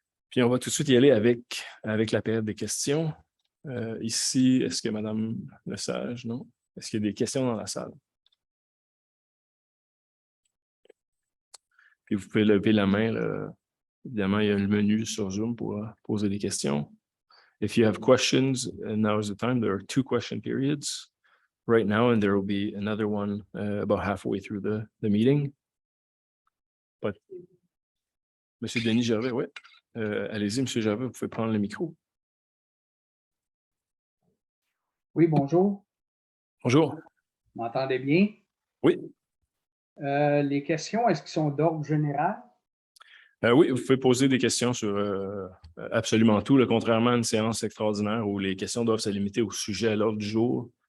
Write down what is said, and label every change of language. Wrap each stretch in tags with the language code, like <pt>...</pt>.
<fr>Puis, on va tout de suite y aller avec la période des questions. Ici, est-ce que Mme Lesage, non? Est-ce qu'il y a des questions dans la salle? Puis, vous pouvez lever la main. Là. Évidemment, il y a le menu sur Zoom pour poser des questions.</fr> <en>If you have questions, now is the time. There are 2 question periods right now, and there will be another one about halfway through the meeting.</en> <fr>But, M. Denis Gervais, oui. Allez-y, M. Gervais, vous pouvez prendre le micro. Oui, bonjour. Bonjour. Vous m'entendez bien? Oui. Les questions, est-ce qu'elles sont d'ordre général? Oui, vous pouvez poser des questions sur absolument tout, là, contrairement à une séance extraordinaire où les questions doivent se limiter au sujet à l'ordre du jour.</fr>